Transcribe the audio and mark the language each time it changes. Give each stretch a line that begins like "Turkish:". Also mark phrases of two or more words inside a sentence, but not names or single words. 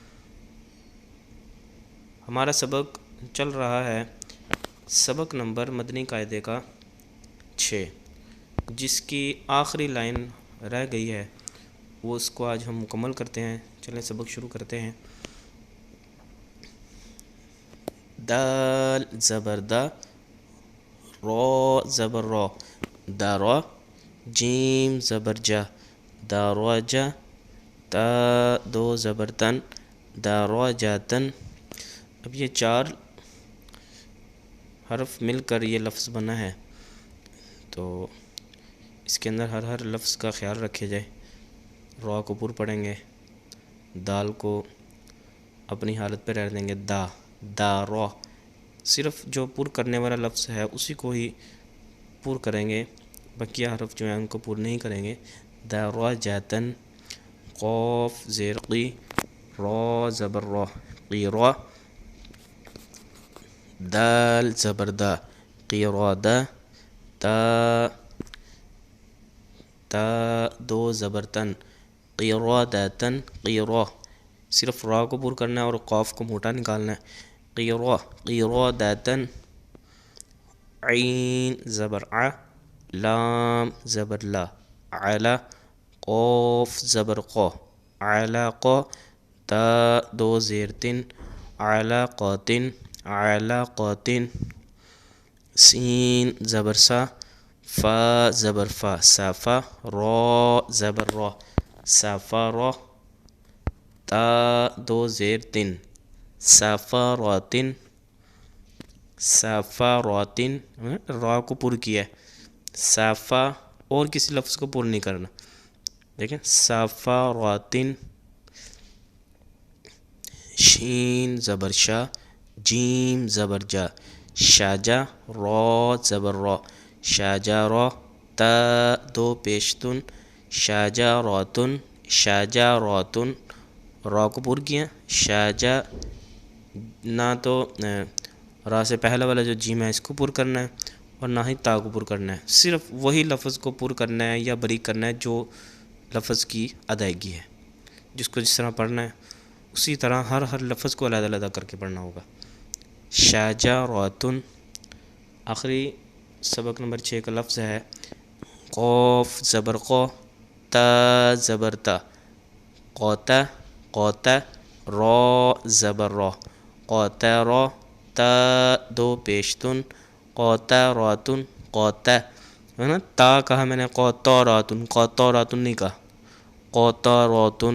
Urdu: ہمارا سبق چل رہا ہے سبق نمبر مدنی قاعدے کا 6، جس کی آخری لائن رہ گئی ہے، وہ اس کو آج ہم مکمل کرتے ہیں۔ چلیں سبق شروع کرتے ہیں۔ دال زبر دا، را زبر را، دارا، جیم زبر جا، داراجا، تا دو زبر تن، داراجاتن۔ اب یہ 4 حرف مل کر یہ لفظ بنا ہے، تو اس کے اندر ہر لفظ کا خیال رکھے جائے۔ را کو پر پڑھیں گے، دال کو اپنی حالت پہ رہ دیں گے، دا را، صرف جو پر کرنے والا لفظ ہے اسی کو ہی پر کریں گے، بقیہ حرف جو ہیں ان کو پر نہیں کریں گے۔ داراجاتن، قاف زیر قی، را زبر را، قیرا، دال زبر دا، قیرادا، تا دو زبر تن، قیراداتن، قیرا، صرف را کو پر کرنا ہے اور قاف کو موٹا نکالنا ہے۔ قیرا، قیراداتن، عین زبر ع، لام زبر لا، علا، قاف زبر قا، علاقا، تا دو زیر تن، علاقاتن، علاقاتن، سین زبر سا، فا زبر فا، صافا، را زبر را، صافارا، تا دو زیر تن، صافاراتن، صافاراتن، را کو پر کیا ہے، صافا، اور کسی لفظ کو پر نہیں کرنا، دیکھیں، صافاراتن، شین زبر شا، جیم زبر جا، شاجا، را زبر را، شاجارا، تا دو پیشتن، شاجاراتن، شاجاراتن، را کو پر کیا، شاجا، نہ تو را سے پہلا والا جو جیم ہے اس کو پر کرنا ہے اور نہ ہی تا کو پر کرنا ہے، صرف وہی لفظ کو پر کرنا ہے یا بریک کرنا ہے جو لفظ کی ادائیگی ہے، جس کو جس طرح پڑھنا ہے اسی طرح ہر لفظ کو علیحدہ علیحدہ کر کے پڑھنا ہوگا۔ شاجاراتن۔ آخری سبق نمبر 6 کا لفظ ہے قاف زبر قا، تا زبر تا، قوتا، قوتا، را زبر را، قوتارا، تا دو پیشتن، قوتاراتن، قوتا، ہے نا، تا کہا میں نے، قوتاراتن، قوتاراتن نہیں کہا، قوتاراتن۔